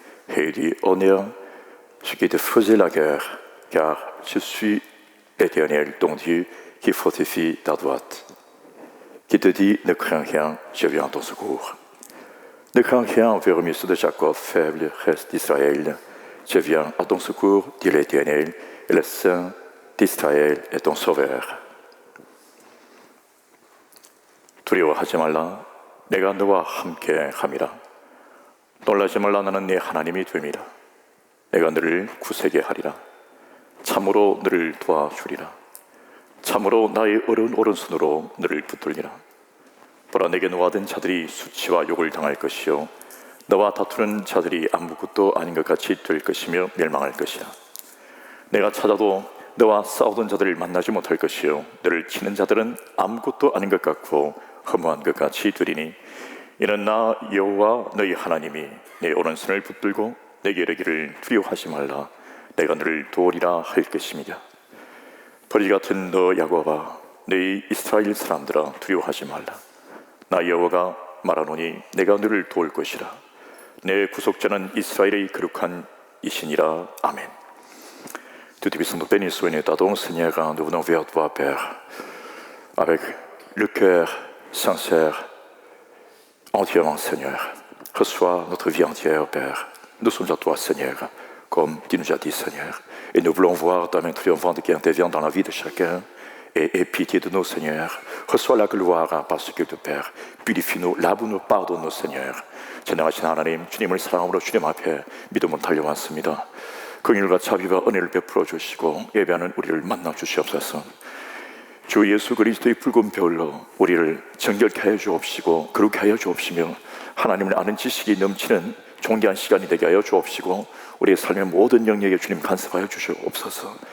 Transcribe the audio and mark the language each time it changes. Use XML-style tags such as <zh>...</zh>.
<fr>Réduits au néant, ceux qui te faisaient la guerre, car je suis l'Éternel, ton Dieu, qui fortifie ta droite, qui te dit, ne crains rien, je viens à ton secours. Ne crains rien, vermisse de Jacob, faible reste d'Israël, je viens à ton secours, dit l'Éternel, et le Saint d'Israël est ton sauveur.</fr> <ko>두려워하지 말라, 내가 너와 함께 함이라. 놀라지 말라, 나는 네 하나님이 됨이라. 내가 너를 구세게 하리라. 참으로 너를 도와주리라. 참으로 나의 오른손으로 너를 붙들리라. 보라, 내게 노하던 자들이 수치와 욕을 당할 것이요 너와 다투는 자들이 아무것도 아닌 것 같이 될 것이며 멸망할 것이라. 내가 찾아도 너와 싸우던 자들을 만나지 못할 것이요 너를 치는 자들은 아무것도 아닌 것 같고 허무한 것 같이 되리니 이는 나 여호와 너희 하나님이 내 오른손을 붙들고 내게 이르기를 두려워하지 말라, 내가 너를 도우리라 할 것입니다. 벌이 같은 너 야곱아, 너희 이스라엘 사람들아, 두려워하지 말라. 나 여호와가 말하노니 내가 너를 도울 것이라. 내 구속자는 이스라엘의 거룩한 이신이라. Amen.</ko> <fr>Tout puissant nous bénisse, sois t'adorons Seigneur, nous venons vers toi Père, avec le cœur sincère, entièrement Seigneur. Reçois notre vie entière Père. Nous sommes à toi Seigneur, comme tu nous as dit Seigneur. Et nous voulons voir ta main triomphante qui intervient dans la vie de chacun. Et aie pitié de nous Seigneur. Reçois la gloire parce que tu Père. Purifie-nous, lave-nous, pardonne-nous Seigneur.</fr> <ko>전능하신 하나님, 주님을 사랑함으로 주님 앞에 믿음으로 달려왔습니다. 긍휼과 자비와 은혜를 베풀어 주시고 예배하는 우리를 만나 주시옵소서. 주 예수 그리스도의 붉은 별로 우리를 정결케 하여 주옵시고 거룩케 하여 주옵시며 하나님을 아는 지식이 넘치는 존귀한 시간이 되게 하여 주옵시고 우리의 삶의 모든 영역에 주님 간섭하여 주시옵소서.</ko>